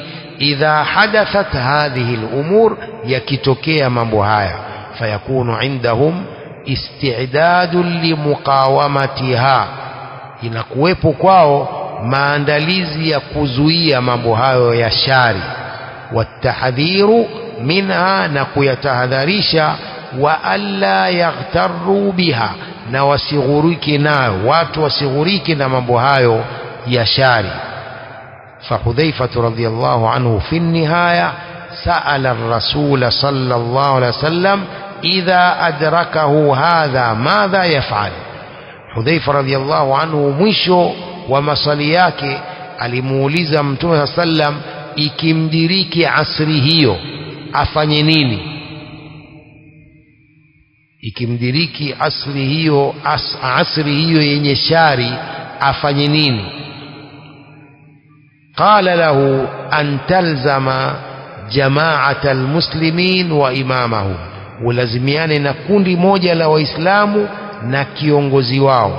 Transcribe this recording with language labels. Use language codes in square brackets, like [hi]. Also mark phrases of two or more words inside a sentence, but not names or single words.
[ar] إذا حدثت هذه الأمور, [sw] yakitokea mambo haya, [ar] فيكون عندهم استعداد لمقاومتها, [sw] inakuwepo kwao maandalizi ya kuzuia mambo hayo ya shari. [ar] وتحذروا منها, [sw] na kuyatahadharisha. [ar] وألا يغتروا بها, [sw] na wasighurike nayo, watu wasighurike na mambo hayo ya shari. [ar] فحذيفة رضي الله عنه في النهاية سأل الرسول صلى الله عليه وسلم إذا أدركه هذا ماذا يفعل. حذيفة رضي الله عنه [sw] mwisho wa maswali yake alimuuliza Mtume [ar] صلى الله عليه وسلم, [sw] ikimdiriki asri hiyo afanye nini? Ikimdiriki asri hiyo yenye shari afanye nini? [ar] قال له أن تلزم جماعة المسلمين وإمامهم, [sw] ulazimiane na kundi moja la waislamu na kiongozi wao.